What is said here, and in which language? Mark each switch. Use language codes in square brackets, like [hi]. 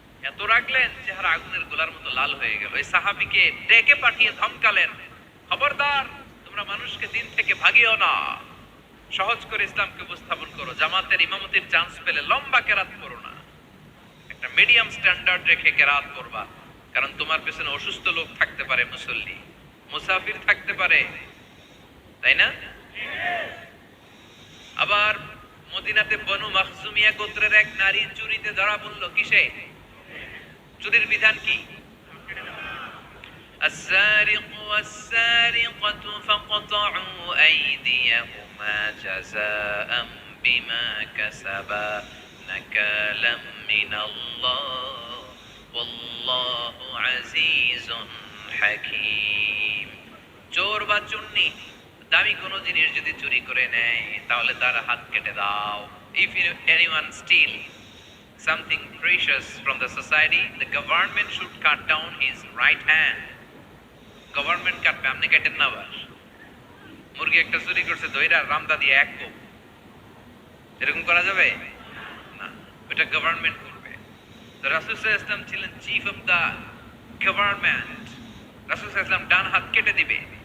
[bn] এত রাখলেন, চেহারা আগুনের গোলার মতো লাল হয়ে গেল। ওই সাহাবীকে ডেকে পাঠিয়ে ধমকালেন, খবরদার, তোমরা মানুষকে দিন থেকে ভাগিও না, সহজ করে ইসলামকে উপস্থাপন করো, জামাতের ইমামতির চান্স পেলে লম্বা কেরাত করো না, একটা [en] medium standard [bn] রেখে কেরাত করবা, কারণ তোমার পেছনে অসুস্থ লোক থাকতে পারে, মুসল্লি, মুসাফির থাকতে পারে, তাই না? আবার মদিনাতে বনু মাখজুমিয়া গোত্রের এক নারী চুরিতে ধরা পড়ল। কিসে? চুরির বিধান কি? [ar] السارق والسارقة فاقطعوا أيديهما جزاء بما كسبا نكالا من الله والله عزيز حكيم। [bn] চোর বা চুন্নি দামি কোনো জিনিস যদি চুরি করে নেয় তাহলে তার হাত কেটে দাও। [en] If anyone steal something precious from the society, the government should cut down his right hand. [bn] Government কাটবে, আপনি কাটেন না। আবার মুরগি একটা চুরি করছে, দইরা রামদা দিয়ে এক কোপ, এরকম করা যাবে না, ওটা গভর্নমেন্ট করবে। তো রাসূল সাল্লাল্লাহু আলাইহি ওয়াসাল্লাম ছিলেন [en] chief of the government, [bn] রাসূল সাল্লাল্লাহু আলাইহি ওয়াসাল্লাম ডান হাত কেটে দিবে।